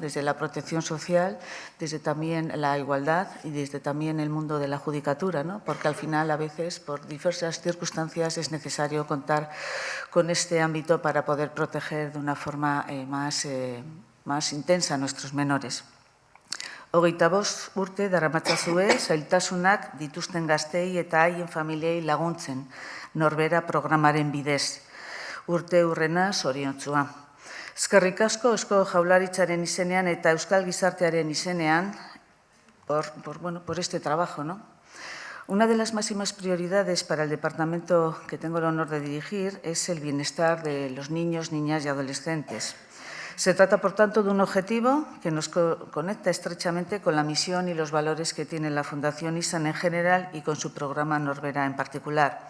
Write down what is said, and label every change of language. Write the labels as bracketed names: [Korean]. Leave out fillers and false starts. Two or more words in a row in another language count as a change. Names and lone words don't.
[Spanish] Desde la protección social, desde también la igualdad y desde también el mundo de la judicatura, ¿no? Porque al final, a veces, por diversas circunstancias, es necesario contar con este ámbito para poder proteger de una forma más intensa a nuestros menores. [Basque] 25 urte daramatzazue zailtasunak dituzten gaztei eta haien familiei laguntzen Norbera programaren bidez. Urte hurrena zoriontsua. Eskerrik asko Eusko Jaurlaritzaren izenean eta Euskal Gizartearen izenean [Spanish] por este trabajo, ¿no? Una de las máximas prioridades para el departamento que tengo el honor de dirigir es el bienestar de los niños, niñas y adolescentes. Se trata, por tanto, de un objetivo que nos conecta estrechamente con la misión y los valores que tiene la Fundación ISAM en general y con su programa Norbera en particular.